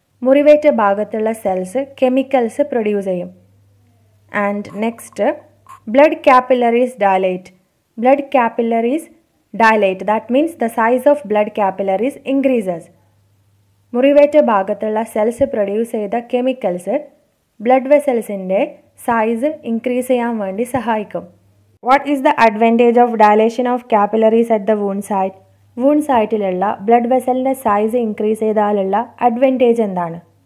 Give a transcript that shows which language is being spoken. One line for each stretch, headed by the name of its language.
Malayalam: മുറിവേറ്റ ഭാഗത്തുള്ള cells chemicals produce ചെയ്യും.
English: And next, blood capillaries dilate. Blood capillaries dilate. That means the size of blood capillaries increases.
Malayalam: മുറിവേറ്റ ഭാഗത്തുള്ള cells produce ചെയ്ത chemicals blood വെസൽസിൻ്റെ size increase ചെയ്യാൻ വേണ്ടി സഹായിക്കും.
English: What is the advantage of dilation of capillaries at the wound site?
Malayalam: Wound സൈറ്റിലുള്ള blood വെസലിൻ്റെ size increase ചെയ്താലുള്ള advantage എന്താണ്?